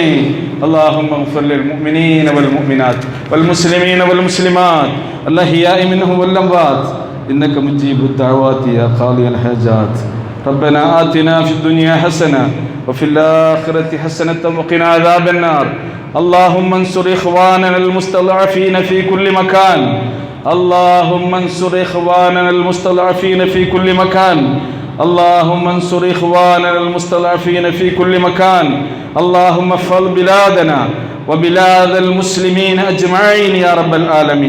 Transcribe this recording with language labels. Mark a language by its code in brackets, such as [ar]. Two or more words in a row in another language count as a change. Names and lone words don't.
[ar] اللهم اغفر للمؤمنين والمؤمنات والمسلمين والمسلمات الأحياء منهم والأموات إنك مجيب الدعوات يا قاضي الحاجات. ربنا آتنا في الدنيا حسنة وفي الآخرة حسنة وقنا عذاب النار. اللهم انصر إخواننا المستضعفين في كل مكان. اللهم انصر إخواننا المستضعفين في كل مكان. اللهم انصر إخواننا المستضعفين في كل مكان. اللهم احفظ بلادنا وبلاد المسلمين أجمعين يا رب العالمين.